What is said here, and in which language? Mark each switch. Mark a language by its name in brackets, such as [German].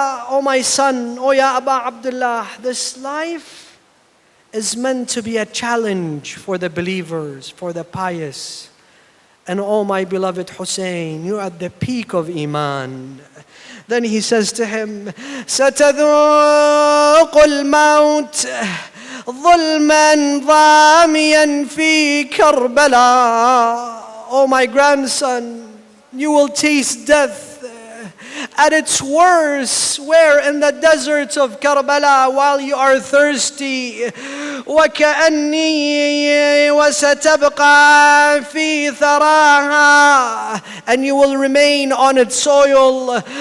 [English] Oh my son, oh ya Aba Abdullah, this life is meant to be a challenge for the believers, for the pious. And oh my beloved Hussein, you're at the peak of Iman. Then he says to him, [Arabic] ستذوق الموت ظلما ضاميا في كربلاء. [English] Oh my grandson, you will taste death at its worst, where in the deserts of Karbala while you are thirsty. [Arabic] وكأني وستبقى في ثراها, [English] and you will remain on its soil.